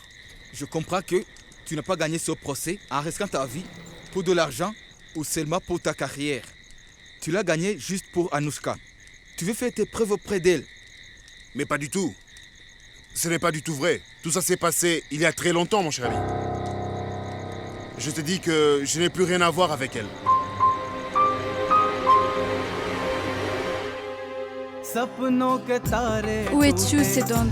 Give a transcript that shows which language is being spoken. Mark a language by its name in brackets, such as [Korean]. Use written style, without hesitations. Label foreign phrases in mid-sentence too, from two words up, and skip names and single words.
[French] Je comprends que tu n'as pas gagné ce procès en risquant ta vie pour de l'argent ou seulement pour ta carrière. Tu l'as gagné juste pour Anouchka. Tu veux faire tes preuves auprès d'elle. Mais pas du tout. Ce n'est pas du tout vrai. Tout ça s'est passé il y a très longtemps, mon cher ami. Je te dis que je n'ai plus rien à voir avec elle. [Hindi] सपनों के तारे [French] Où es-tu, ces dents?